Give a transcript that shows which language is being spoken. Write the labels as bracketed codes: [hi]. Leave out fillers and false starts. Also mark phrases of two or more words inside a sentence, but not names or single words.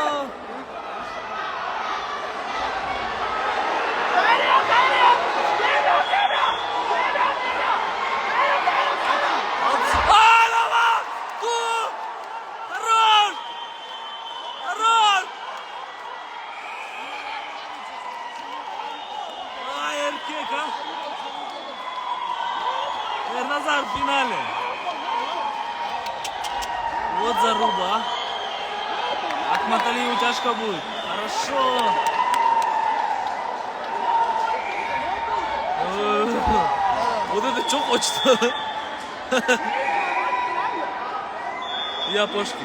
[tr] Ağlama! Dur! Harun! Harun! Ay erkek ha. Ernazar finale. [ru] Вот заруба. Ахмат Алиеву тяжко будет. Хорошо. Вот это что хочет? Я пошки.